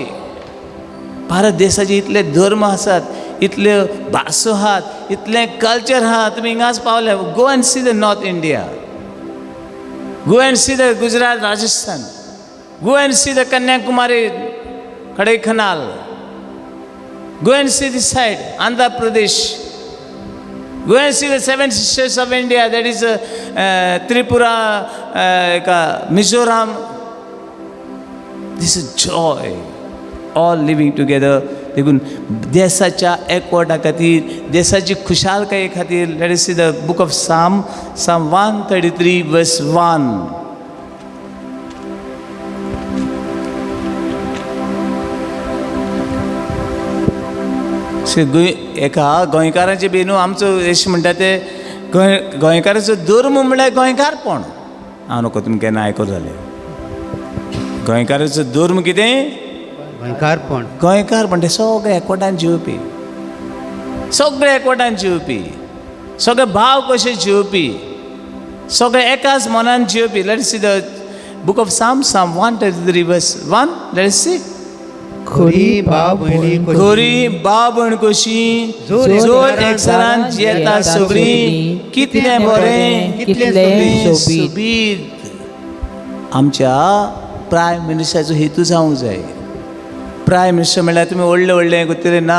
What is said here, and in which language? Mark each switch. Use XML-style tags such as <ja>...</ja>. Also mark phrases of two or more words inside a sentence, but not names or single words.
<kok>भारत देशाचे इतले धर्म आसात, इतल्यो भासो आहात, इतलें कल्चर आहा. तुमी हिंगाच पावले.</kok> <en>Go and see the North India. Go and see the Gujarat, Rajasthan. Go and see the Kanyakumari, Kodaikanal. Go and see this side, Andhra Pradesh. Go and see the seven sisters of India, that is Tripura, Mizoram. This is joy. All living together.</en> <kok>देखून देशाच्या एकवटा खातीर, देशाची खुशालकाये खातीर,</kok> <en>let us see the book of Psalm 133 verse 1.</en> <kok>एका गोंयकाराचे बी न्हू आमचो अशें म्हणटा ते गोंयकाराचो धर्म म्हणल्यार गोंयकारपण. हांव नको तुमी केन्ना आयको जालें. गोंयकाराचो धर्म कितें? गोंयकारपण. गोंयकारपण ते सगळे एकवटान जिवपी, सगळे एकवटान जिवपी, सगळे भाव कशे जिवपी, सगळे एकाच मनान जिवपी.</kok> <en>Let's see the book of Psalm 133 verse 1. Let's see.</en> <kok>खरी भाव भयणी खरी भाव भयण कशी जोर एकसरान जियेता सगळीं. कितलें बरें, कितलें सोबीत. आमच्या</kok> <en>Prime Minister</en> <kok>हेतू जावंक जाय.</kok> <en>Prime Minister</en> <kok>म्हणल्यार तुमी व्हडलें व्हडलें करतले ना.</kok>